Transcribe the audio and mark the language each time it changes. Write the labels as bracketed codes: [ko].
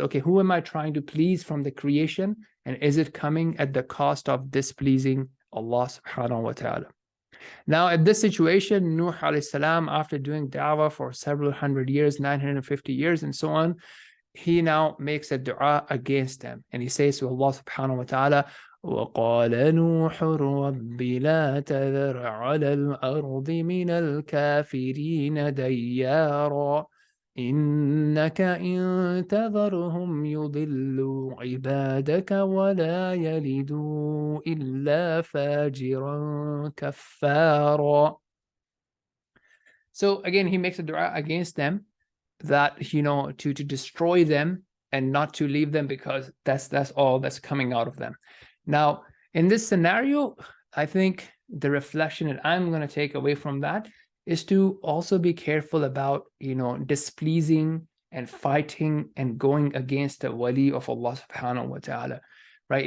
[en] Okay, who am I trying to please from the creation? And is it coming at the cost of displeasing Allah subhanahu wa ta'ala? Now, at this situation, Nuh alayhi salam, after doing da'wah for several hundred years, 950 years and so on, he now makes a dua against them. And he says to Allah subhanahu wa ta'ala, [ar] وَقَالَ نُوحٌ رَبِّ لَا تَذَرْ عَلَى الْأَرْضِ مِنَ الْكَافِرِينَ دَيَّارًا إِنَّكَ إِن تَذَرْهُمْ يُضِلُّوا عِبَادَكَ وَلَا يَلِدُوا إِلَّا فَاجِرًا كَفَّارًا. [en] So again, he makes a dua against them, that to destroy them and not to leave them, because that's all that's coming out of them. Now, In this scenario, I think the reflection that I'm going to take away from that is to also be careful about, displeasing and fighting and going against the wali of Allah subhanahu wa ta'ala. Right?